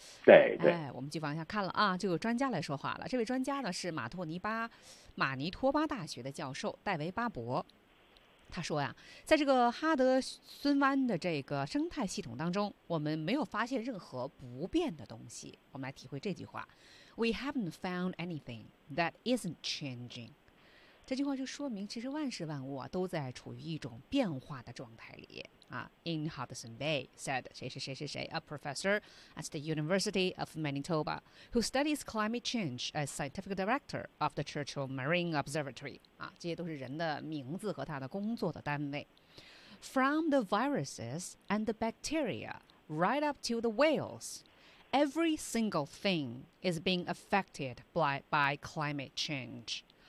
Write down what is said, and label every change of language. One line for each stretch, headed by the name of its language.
Chinese: 对对，哎，我们继续往下看了啊，就有专家来说话了。这位专家呢是马尼托巴大学的教授戴维巴伯，他说呀，在这个哈德森湾的这个生态系统当中，我们没有发现任何不变的东西。我们来体会这句话 ：
English: We haven't found anything that isn't changing。
Chinese: 这句话就说明，其实万事万物，都在处于一种变化的状态里。
English: In Hudson Bay, said 谁 a professor at the University of Manitoba who studies climate change as scientific director of the Churchill Marine Observatory.
Chinese: 啊，这些都是人的名字和他的工作的单位。
English: From the viruses and the bacteria right up to the whales, every single thing is being affected by climate change.